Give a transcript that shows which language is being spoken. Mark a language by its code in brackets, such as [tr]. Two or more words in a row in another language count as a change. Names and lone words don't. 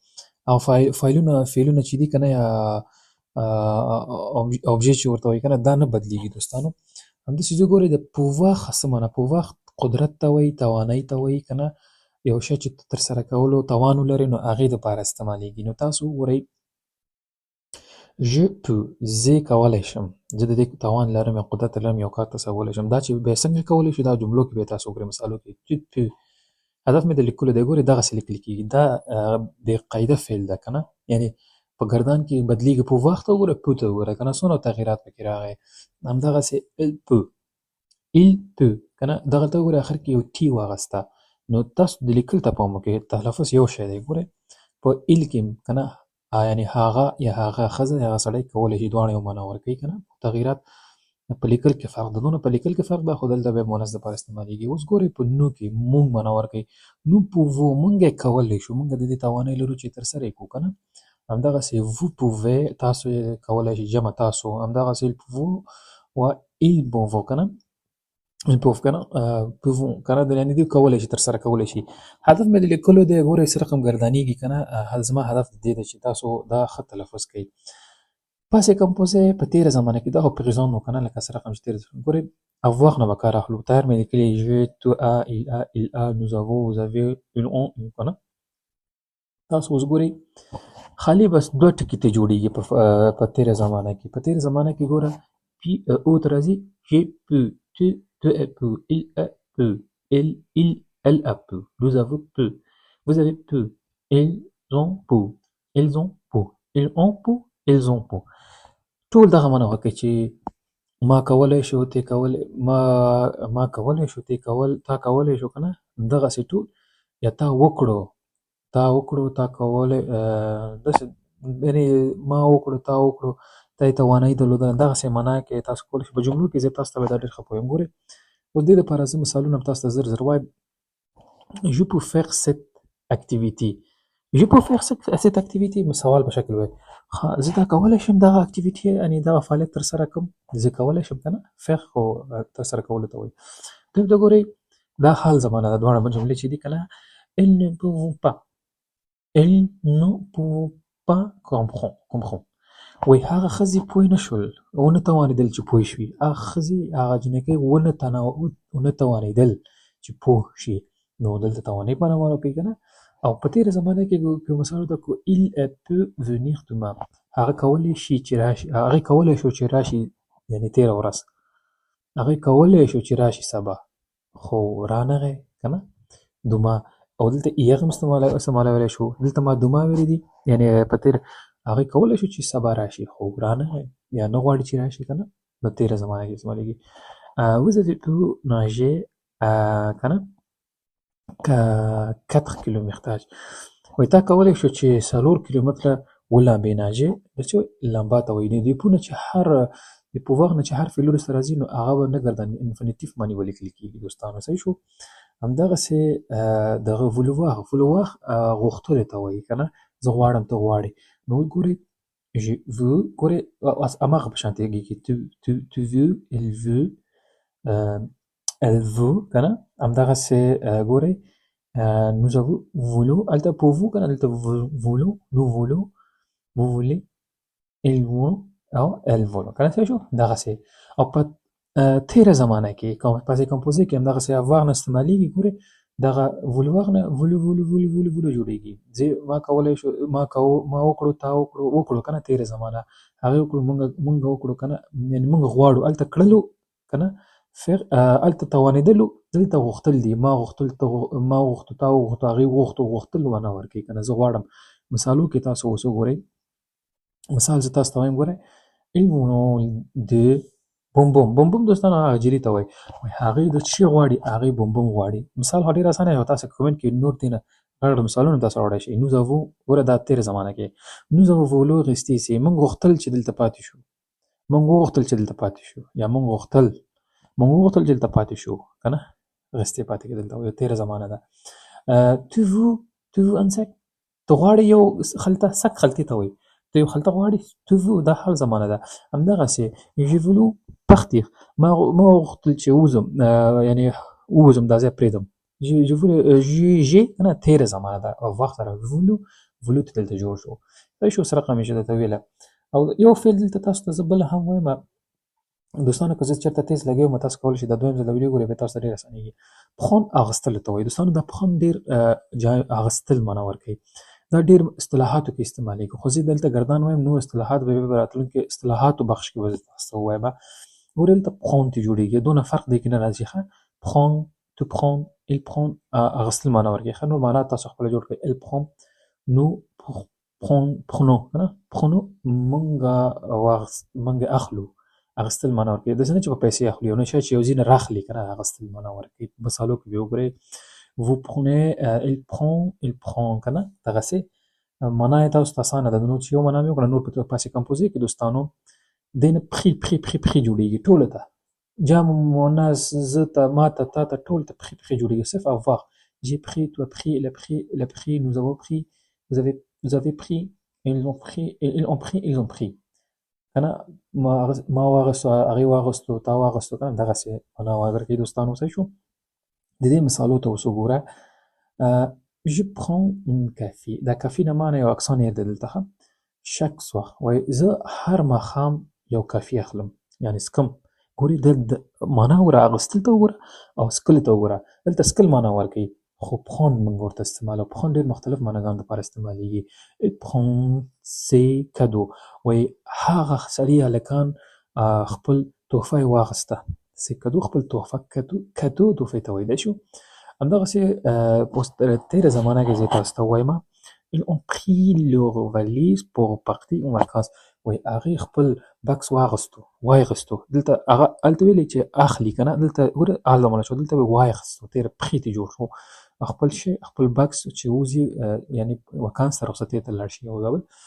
[ps] او فعلونه چې دي که نه، یا اوبجې چې ورته وایي که نه، دا نه بدلېږي دوستانو. همداسې زه ګورئ د pouvoir څه معنا، pouvoir قدرت ته وایي، توانایي ته وایي که نه، یو شی چې ترسره کولو توان ولري نو هغې دپاره استعمالېږي. نو تاسو وګورئ، [fr] je peux، [ps] زه کولی شم، زه د دې توان لرم یا قدرت لرم یو کار تصورولی شم. دا چې بیا څنګه کولی شو، دا جملو کې بیا تاسو وګورئ، مثالو کې [fr] tu peux. [ps] هدف مې د لیکلو دی، ګورئ دغسې لیکل کېږي. دا بې قاعده فعل ده که نه، یعنې په ګردان کې بدلېږي. pouvoir ته وګوره، peut ته وګوره که نه، څومره تغیرات پکې راغی. همدغسې [fr] il peut [ps] که نه، دغه ته وګورئ اخر کې یو ټي واغسته. نو تاسو د لیکل ته پام وکړئ، تلفظ یو شی دی. ګورئ په il کې که نه، یعنې هغه یا هغه ښځه یا هغه سړی کولی شي دواړه یو معنا ورکوي که نه. تغیرات په لیکل کې فرق ده، نو په لیکل کې فرق ده، خو دلته بیا مؤنث دپاره استعمالېږي. اوس ګورئ په نو کې مونږ معنا ورکوي. [fr] nous pouvons، [ps] مونږ یې کولی شو، مونږ د دې توانایي لرو چې ترسره یې کړو که نه. [fr] همدغسې vous pouvez، [ps] تاسو یې کولی شئ، جمع تاسو. همدغسې [fr] il pouvons [ps] و [fr] ils pouvons [ps] که نه، [fr] ils peuvent [ps] که نه، pouvons که نه، یعنې دوی کولی شي، ترسره کولی شي. هدف مې د لیکلو دی، ګورئ څه رقم ګردانېږي که نه. زما هدف د دې دی چې تاسو دا ښه تلفظ کوئ. [fr] passé composé [ps] په تېره زمانه کې، دا خو présent نو که نه، لکه څه رقم چې تېره زمانه. ګورئ avoir نه به کار اخلو، تیار مې لیکلي [fr] je، tu as، il a، nous avons، vous avez، ils ont [ps] که نه. تاسو اوس ګورئ خالي بس 2 ټکي ته جوړېږي په تېره زمانه کې. په تېره زمانه کې ګوره پي او ته راځي، [fr] j'ai pu، tu as pu، il a pu، elle a pu، nous avons pu، vous avez pu، ils ont pu، ils ont pu، ils ont pu، ils ont pu. [ps] ټول دغه معنا وکړئ چې ما کولی شو، ته کولی، ما کولی شو، ته کولی شو که نه، دغسې ټول. یا تا وکړو، تا کولی، داسې یعنې ما وکړو، تا وکړو، تا یې توانایي درلودله، دغسې معنا کې تاسو کولی شئ. په جملو کې زه تاسو ته دا ډېر ښه پوهیم. ګورئ اوس دې دپاره زه مثالونه هم تاسو ته زر زر وایم. [fr] je peux faire cette activité، je peux faire cette activité، [ps] سوال په شکل وایي، زه دا کولی شم دغه اکټیویټي، یعنې دغه فعالیت ترسره کړم، زه کولی شم که نه. faire خو ترسره کولو ته وایي. دلته ګورئ دا حال زمانه ده، دواړه جملې چې دي که نه. [fr] elles ne peuvent pas، elles ne peuvent pas comprendre. [ps] وایي هغه ښځې پوه نه شول، ونه توانېدل چې پوه شوي. هغه ښځې، هغه جینکۍ ونه توانېدل چې پوه شي. نو دلته توانایي په معنا وکړئ که نه. او په تېره زمانه کې که مثال ورته کړو، [fr] il peut venir demain، [ps] هغه کولی شي چې راشي، هغې کولی شو چې راشي، یعنې تېره ورځ، هغې کولی شو چې راشي سبا، خو رانغی که نه. دوما، او دلته ایغ هم استعمالولی شو. دلته ما دوما ویلي دي، یعنې په تېر هغې کولی شو چې سبا راشي، خو رانغی، یا نه غواړي چې راشي که نه، نو تېره زمانه کې استعمالېږي. [fr] vous avez pu nager [ps] کنه 4 کیلومترaj وای تا کولی شو چې 4 کیلومتره ولامبې ناجې چې لامبا ته وایي د پونه چې هر د پوواغ نه چې هر فعل وروسته راځي نو هغه به نه ګردن انفینیټیف باندې ولیکل کېږي دوستانو صحیح شو همدغسې دغه ولوواغ غوښتلو ته وایي که نه زه غواړم ته غواړې نو ګورې [fr] je veux [ps] ګورې هماغه په شانتې کېږي [fr] tu veux elle veut [ps] که نه همدغسې ګورې [fr] nous avons voulu [ps] هلته [fr] pour vous [ps] که نه دلته [fr] voulons nous voulons vous voulez ils voulont [ps] او [fr] elles voulont [ps] که نه صحیح شو دغسې او په تیره زمانه کې [fr] passé composé [ps] کې همدغسې avoir نه استعمالیږي ګورې دغه vouloir نه voulو جوړیږي ما کولی شو ما وکړو تا وکړو که نه تیره زمانه هغې وکړو مونږ وکړو که نه یعنې مونږ غواړو هلته کړلو که نه هلته توانېدلو دلته غوښتل دي ما غوښتو تا وغوښتو هغې غوښتل معنا ورکوي که نه زه غواړم مثالو کې تاسو اوس وګورئ مثال زه تاسو ته وایم ګورئ [fr] ils voulont de [ps] بوم دوستانو هغه جیري ته وایي هغې د څه غواړي هغې بوم غواړي مثال خو ډېر اسانه دی تاسو کومنټ کې نور دی نه غټ مثالونه تاسو راوړی شئ [fr] nous avons [ps] ګوره دا تېره زمانه کې [fr] nous avons voulu rester ici [ps] موږ غوښتل چې دلته پاتې شو یا موږ غوښتل چې دلته پاتې شو که نه غستې پاتې کېدل ته وایي تېره زمانه ده [fr] tu veux un sac [ps] ته غواړې یو خلطه سک خلطې ته وایي ته یو خلطه غواړې [fr] tu veux [ps] دا حال زمانه ده همدغسې [fr] j'ai voulu [ps] partir ما غوښتل چې ووځم یعنې ووځم دا ځای پرېږدم j'ai که نه تېره زمانه ده او وخت سره voulu ته دلته جوړ شو صحیح شو سره همیشه درته ویله او یو فعل دلته تاسو ته زه بله هم وایم دوستانو که زه چېرته تیز لګیا یم تاسو کولی شئ دا دویم ځل ویډیو ګورئ بیا تاسو ته ډېر اسانېږي prendre اخیستلو ته وایي دوستانو دا prendre ډېر اخیستل معنا ورکوي دا ډېر اصطلاحاتو کې استعمالیږي خو زه دلته ګردان وایم نور اصطلاحات به بیا راتلونکي اصطلاحاتو بخش کې به تاسو ته ووایم ګورئ دلته prendre ته جوړېږي دونه فرق دی کې نه راځي ښه [fr] prendre tu prends il prend [ps] اخیستل معنا ورکوي ښه نور معنا تاسو خپله جوړ کړئ [fr] elle prend nous prenons [ps] که نه prenons موږ اخلو اخیستل معنا ورکوي داسې نه چې په پیسې اخلي یو نه شی چې یو ځای نه راخلي که نه اخیستل معنا ورکوي مثالو کې بیا وګورئ [fr] vous prenez il prend [ps] که نه دغسې معنا یې تاسو ته اسانه ده نو چې یو معنا مې وکړه نور په [fr] passé composé [ps] کې دوستانو دی نه پخي جوړېږي ټولو ته جمع مؤنث زه ته ما ته تا ته ټولو ته پخي جوړېږي صرف [fr] avoir j'ai pris tu as pris elle a pris nous avons pris vous avez pris ils ont pris [ps] کنه ما واغستو هغې واغستو تا واغستو کنه دغسې معنا ورکوي دوستانو صحیح شو د دې مثالو ته اوس وګوره [fr] je prends un café [ps] دا کافي نه معنی یو اکسان یې دی دلته ښه [fr] chaque soir [ps] وایي زه هر ماښام یو کافي اخلم یعنې څکم ګورې د معنا وګوره اخیستل ته وګوره او څکلو ته وګوره دلته څکل معنا ورکوي خو prendre موږ ورته استعمالوو prendre ډېر مختلف معناګانو لپاره استعمالیږي [fr] il prend ses cadeaux [ps] وایي هغه سړي هلکان خپل تحفه یې واخیسته [fr] ses cadeaux [ps] خپل تحفه کدو تحفې ته وایي شو همدغسې په تېره زمانه کې زه تاسو ته ووایم [fr] ils ont pris leur valise pour partir en vacances [ps] وایي هغې خپل بکس واخیستو دلته هغه هلته ویلې چې اخلي که نه دلته ګوره حال زمانه شو دلته واخیستو تېره پښې ته جوړ شو خپل شی خپل بکس چې وځي یعنې وکانس ته رخصتۍ ته لاړ شي یو ډول